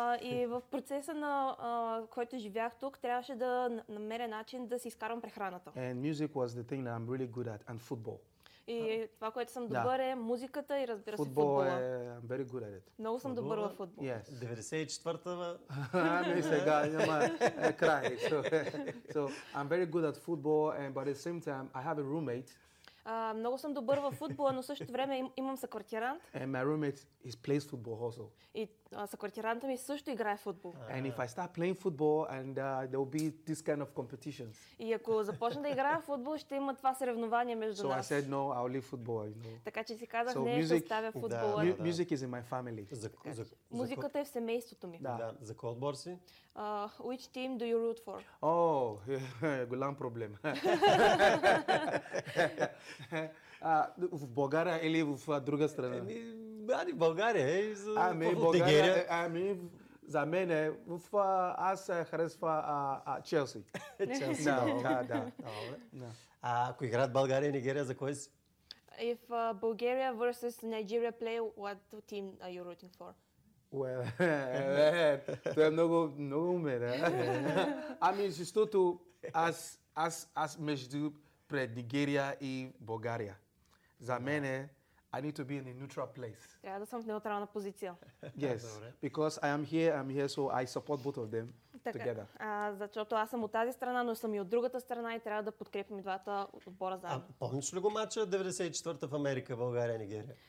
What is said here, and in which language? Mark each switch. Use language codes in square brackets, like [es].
[bg] И в процеса на който живях тук, трябваше да намеря начин да си изкарам прехраната. [en] And music was the thing that I'm really good at, and football. [bg] И това, което съм добър е музиката и разбира футбол се футбола. [en] I'm very good at it. [bg] Много съм добър във футбол. [en] Yes. [bg] 94-та. Ами сега няма край. [en] So I'm very good at football and but at the same time I have a roommate. [bg] Много съм добър във футбола, но също време имам съквартирант. [en] And my roommate is plays football also. [bg] И съквартиранта ми също играе футбол. [en] And if I start playing football and there will be this kind of competitions. [bg] И ако започна да играя футбол, ще има това съревнование между [en] so [bg] нас. [en] So I said no, I'll leave football, you know. [bg] Така че си казах не, ще оставя футбола. [en] Music is in my family. [bg] Музиката е в семейството ми. Да. За кой отбор си? [en] Which team do you root for? [bg] Oh, голям проблем. В България или в друга страна? Ами в България, Нигерия. Ами за мен е, аз харесва Челси. Челси, да. А ако играят България и Нигерия, за кой си? [en] If Bulgaria versus Nigeria play, what team are you rooting for? [bg] Well, това е много, много умен. Ами, защото аз между пред Нигерия и България. За мен е, [en] I need to be in a neutral place. [bg] Трябва да съм в неутрална позиция. [en] Yes, because I'm here, so I support both of them together. [bg] Защото аз съм от тази страна, но съм и от другата страна и трябва да подкрепим двата отбора заедно. Помниш ли го матча 94-та в Америка, България, Нигерия?